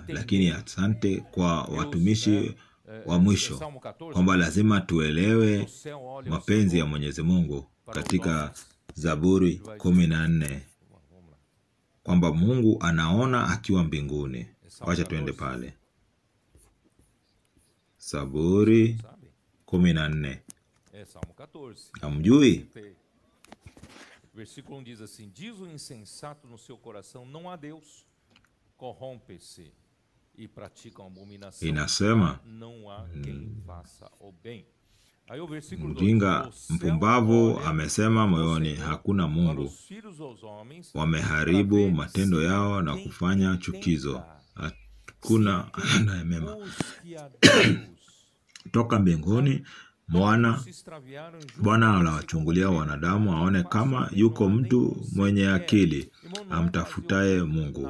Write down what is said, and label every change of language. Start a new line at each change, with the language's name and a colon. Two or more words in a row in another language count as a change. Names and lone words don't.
Swahili: Lakini asante kwa watumishi wa mwisho kwamba lazima tuelewe mapenzi ya Mwenyezi Mungu katika Zaburi 14 kwamba Mungu anaona akiwa mbinguni. Wacha tuende pale. Zaburi 14. Hamjui?
Portuguese: Versículo 1 diz assim: diz o insensato no seu coração, não há Deus, corrompe-se e pratica uma abominação,
Swahili: inasema
Portuguese: não há quem faça o bem. Aí o versículo 2:
Swahili: mjinga mpumbavu amesema moyoni, hakuna Mungu. Wameharibu matendo yao na kufanya chukizo, hakuna anaye mema. Toka mbinguni Bwana anawachungulia wanadamu aone kama yuko mtu mwenye akili amtafutaye Mungu.